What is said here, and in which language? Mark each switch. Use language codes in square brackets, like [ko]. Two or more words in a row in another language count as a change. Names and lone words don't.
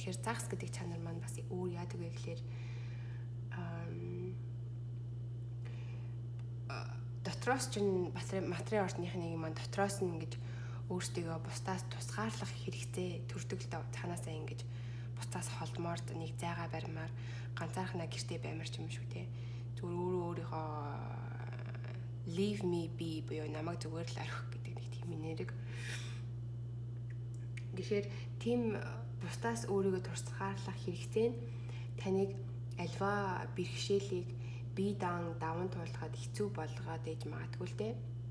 [mn] Тэгэхээр загас гэдэг чанар маань бас өөр яадаг вэ гэхлээр дотроос чинь материал орчныхны маань дотроос нь ингэж өөртөө бусдаас тусгаарлах хэрэгцээ төрдөг л доо. Цаанаасаа ингэж бусдаас холдмоор нэг зайгаа баримаар ганцаархнаа гэртээ баймар ч юм шүү те. Зүгээр өөрийнхөө [en] leave me be [mn] буюу намайг зүгээр л орхих гэдэг нэг тийм энерги. Тэгэхээр тийм бусдаас өөрийгөө тусгаарлах хэрэгцээ нь таныг альва бэрхшээлийг бие даван туулахад хэцүү болгоод ээж магадгүй л дээ.